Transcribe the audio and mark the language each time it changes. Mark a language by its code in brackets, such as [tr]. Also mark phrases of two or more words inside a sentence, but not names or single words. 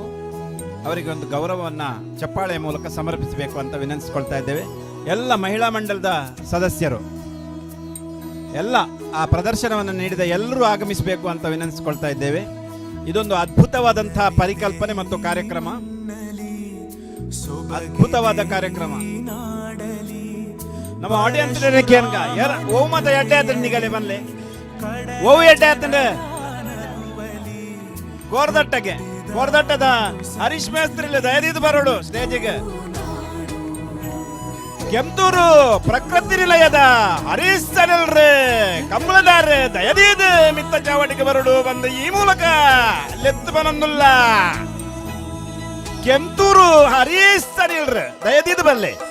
[kn] ಅವರಿಗೆ ಒಂದು ಗೌರವವನ್ನು ಚಪ್ಪಾಳೆಯ ಮೂಲಕ ಸಮರ್ಪಿಸಬೇಕು ಅಂತ ವಿನಂತಿಸಿಕೊಳ್ತಾ ಇದ್ದೇವೆ. ಎಲ್ಲ ಮಹಿಳಾ ಮಂಡಲದ ಸದಸ್ಯರು ಎಲ್ಲ ಆ ಪ್ರದರ್ಶನವನ್ನು ನೀಡಿದ ಎಲ್ಲರೂ ಆಗಮಿಸಬೇಕು ಅಂತ ವಿನಂತಿಸಿಕೊಳ್ತಾ ಇದ್ದೇವೆ. ಇದೊಂದು ಅದ್ಭುತವಾದಂತಹ ಪರಿಕಲ್ಪನೆ ಮತ್ತು ಕಾರ್ಯಕ್ರಮ. ಅದ್ಭುತವಾದ ಕಾರ್ಯಕ್ರಮ. [tcy] ನಮ್ಮ ಆಡಿಯನ್ಸ್ ಕೇನ್ಗ ಯಾರ ಓ ಮತ ಎಡ್ಡೆ ಆತನ ನಿಗಲೆ ಬನ್ಲೆ ಓ ಎಡ್ಡೆ ಆತನ ಕೋರ್ದಟ್ಟದ ಹರೀಶ್ ಮೇಸ್ತ್ರಿ ದಯದಿದ್ದು ಬರೋಡು ಸ್ಟೇಜಿಗೆ. ಕೆಂತೂರು ಪ್ರಕೃತಿ ನಿಲಯದ ಹರೀಶ್ ಸನಲ್ರಿ ಕಂಬಳದಾರ ದಯದೀದು ಮಿತ್ತ ಚಾವಟಿಗೆ ಬರೋಡು ಬಂದು ಈ ಮೂಲಕ ಲೆತ್ತು ಬನೊಂದುಲ್ಲ ಕೆಂತೂರು ಹರೀಶ್ ಸನಿಲ್ರಿ ದಯದೀದು ಬಲ್ಲೆ.